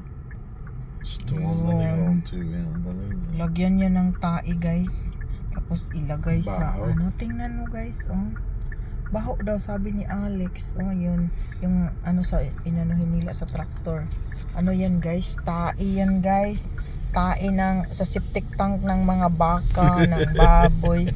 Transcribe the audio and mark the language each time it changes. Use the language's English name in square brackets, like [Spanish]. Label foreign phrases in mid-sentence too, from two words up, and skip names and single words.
[English] Storming too, yeah, [Dutch] dat is het. [Filipino] Lagyan niya ng tae, guys. Tapos ilagay sa Baho. ano. Tingnan mo, guys, oh. Baho daw, sabi ni Alex. Oh, yun. Yung ano sa inanuhin nila sa tractor. Ano yan, guys? Tae yan, guys. Tae sa septic tank ng mga baka, ng baboy.